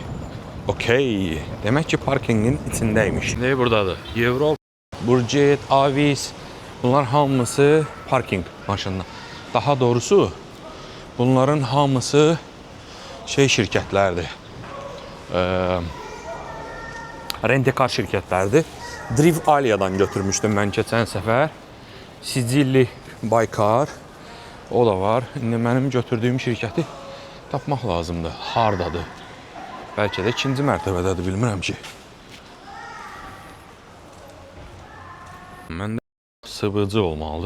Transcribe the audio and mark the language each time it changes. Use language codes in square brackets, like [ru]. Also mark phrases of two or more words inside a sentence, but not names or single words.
[az] Okey. Demək ki, parkingin içindəymiş. Ne buradadır? Evropa, Burjet, Avis. Bunlar hamısı parking maşınlar. Daha doğrusu bunların hamısı şey şirkətlərdir. Rent-A-Car şirkətlərdir. Driv Alia'dan götürmüşdüm mən keçən səfər. Sicilli Baykar. O da var. İndi mənim götürdüyüm şirkəti tapmaq lazımdır. Hardadır? Bəlkə də ikinci mərtəbədədir, bilmirəm ki. Məndə sıvıcı olmalıdır.